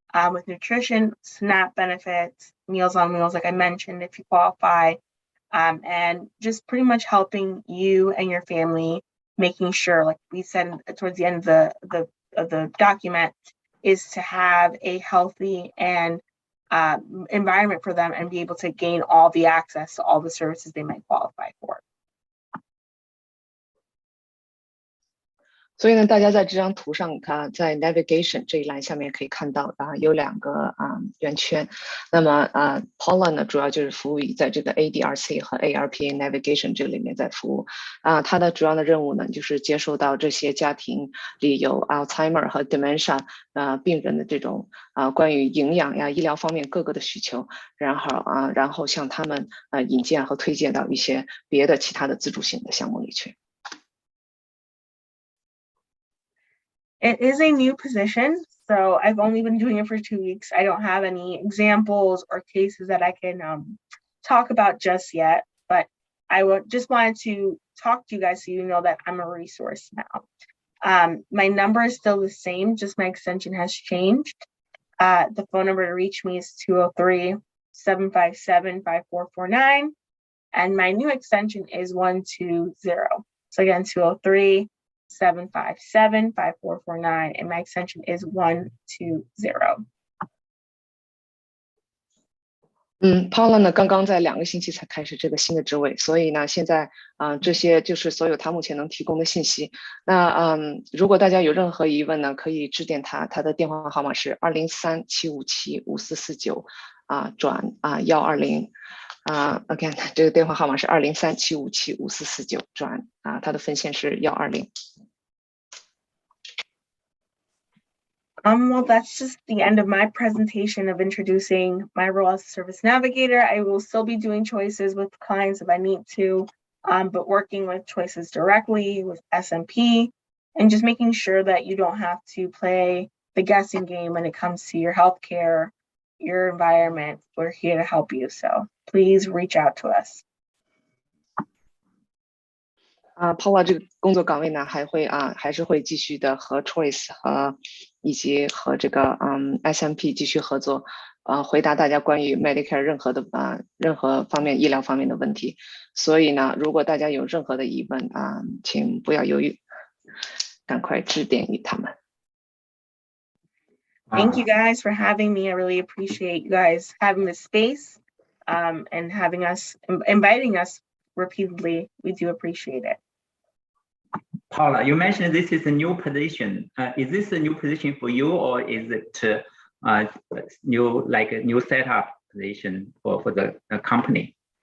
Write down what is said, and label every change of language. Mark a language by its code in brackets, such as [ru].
[en] With nutrition, SNAP benefits, Meals on Wheels, like I mentioned, if you qualify, and just pretty much helping you and your family, making sure, like we said towards the end of the document, is to have a healthy and environment for them and be able to gain all the access to all the services they might qualify for. [zh] 所以呢，大家在这张图上，在 navigation 这一栏下面可以看到有2个圆圈。那么Paula 呢，主要就是服务于在这个 ADRC 和 ARPA navigation 这里面在服务。它的主要的任务呢，就是接收到这些家庭里有 Alzheimer 和 dementia 病人的这种关于营养呀、医疗方面各个的需求，然后向他们引荐和推荐到一些别的其他的自主性的项目里去。 [en] It is a new position, so I've only been doing it for 2 weeks. I don't have any examples or cases that I can talk about just yet, but I just wanted to talk to you guys so you know that I'm a resource now. My number is still the same, just my extension has changed. The phone number to reach me is 203-757-5449, and my new extension is 120. So again, 203-757-5449, and my extension is 120. [zh] Paula 呢，刚刚在2个星期才开始这个新的职位，所以呢，现在这些就是所有他目前能提供的信息。那如果大家有任何疑问呢，可以致电他，他的电话号码是203-757-5449转120。 [en] again [zh] 这个电话号码是203-757-5449转他的分线是120。 [en] Well, that's just the end of my presentation of introducing my role as a service navigator. I will still be doing choices with clients if I need to, but working with choices directly with SMP and just making sure that you don't have to play the guessing game when it comes to your healthcare, your environment. We're here to help you, so please reach out to us. [zh] Paula 这个工作岗位呢，还是会继续的和 Choice 以及和这个SMP 继续合作，回答大家关于 Medicare 任何方面医疗方面的问题。所以呢，如果大家有任何的疑问请不要犹豫，赶快致电于他们。 [en] Thank you guys for having me. I really appreciate you guys having this space and inviting us repeatedly. We do appreciate it. Paula, you mentioned this is a new position. Is this a new position for you, or is it a new setup position for the company?